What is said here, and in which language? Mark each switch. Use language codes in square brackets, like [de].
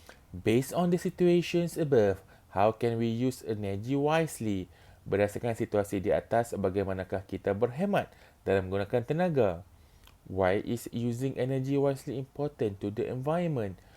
[en] Based on the situations above, how can we use energy wisely? [ms] Berdasarkan situasi di atas, bagaimanakah kita berhemat dalam menggunakan tenaga? [en] Why is using energy wisely important to the environment?